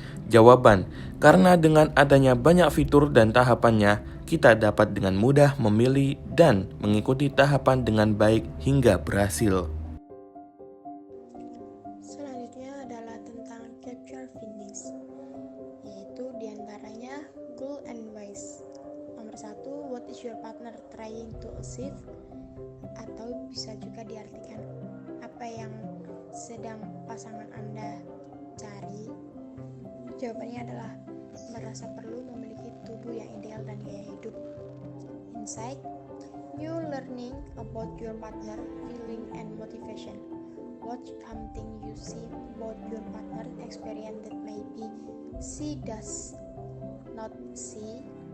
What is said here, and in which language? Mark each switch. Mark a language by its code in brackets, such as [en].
[id] Jawaban, karena dengan adanya banyak fitur dan tahapannya, kita dapat dengan mudah memilih dan mengikuti tahapan dengan baik hingga berhasil. Selanjutnya adalah tentang capture findings, yaitu diantaranya goal and ways. [en] Nomor 1, what is your partner trying to achieve? [id] Atau bisa juga diartikan apa yang sedang pasangan Anda cari. Jawabannya adalah merasa perlu memiliki tubuh yang ideal dan gaya hidup. [en] Insight: new learning about your partner, feeling, and motivation. Watch something you see about your partner experience that maybe she does not see.